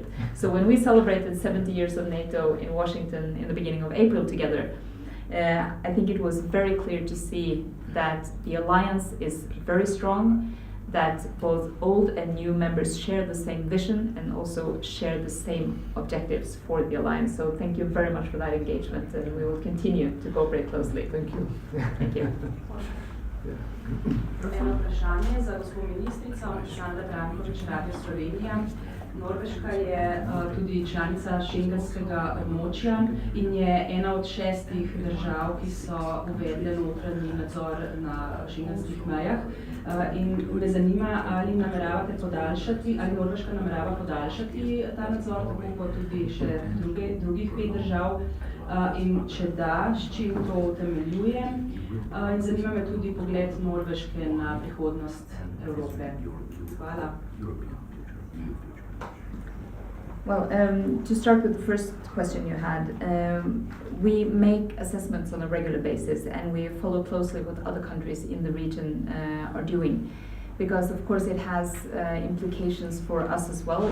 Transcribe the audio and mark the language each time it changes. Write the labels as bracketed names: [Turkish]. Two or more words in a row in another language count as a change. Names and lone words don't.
[English] So when we celebrated 70 years of NATO in Washington in the beginning of April together, I think it was very clear to see that the alliance is very strong, that both old and new members share the same vision and also share the same objectives for the alliance. So thank you very much for that engagement, and we will continue to cooperate closely. Thank you. Thank you. [Slovenian] Eno vprašanje za gospod ministrico, Sandra Brankovič, Radio Slovenija. Norveška je tudi članica šengenskega območja in je ena od 6 držav, ki so uvedle notranji nadzor na šengenskih mejah. In me zanima, ali nameravate podaljšati, ali Norveška namerava podaljšati ta nadzor, tako kot tudi še drugih 5 držav. In če da, s čim to utemeljuje. In zanima me tudi pogled Norveške na prihodnost Evrope. Hvala. [English] Well, to start with the first question you had, we make assessments on a regular basis and we follow closely what other countries in the region are doing. Because of course it has implications for us as well.